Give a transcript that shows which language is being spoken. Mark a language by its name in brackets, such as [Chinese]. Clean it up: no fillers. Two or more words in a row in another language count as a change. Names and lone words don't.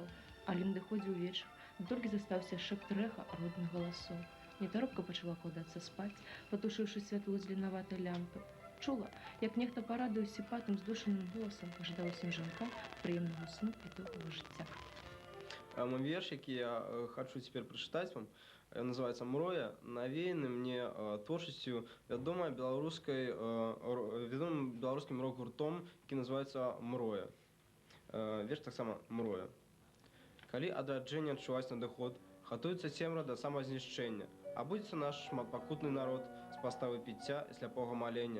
[Belarusian] Але надыходзіў вечар, толькі застаўся шэпт рэха родных галасоў. Нетаропка пачала кладацца спаць, патушыўшы святло з ленаватай лямпы. Чула, як нехта парадыў сіпатым здушаным голасам пажадаў усім жанкам прыемнага сну і доўгага жыцця. Мой верш, [Russian] який я хочу теперь прочитать вам, называется «Мроя», навеяны мне творчестью [Belarusian] вядомым беларускім рок-гуртом, які [Russian] называется «Мроя». [Belarusian] Верш таксама «Мроя». Калі адраджэнне адчуваць надыход, гатуецца цемра да самазнішчэння, абудзецца наш шматпакутны народ з паставы піцця і сляпога малення.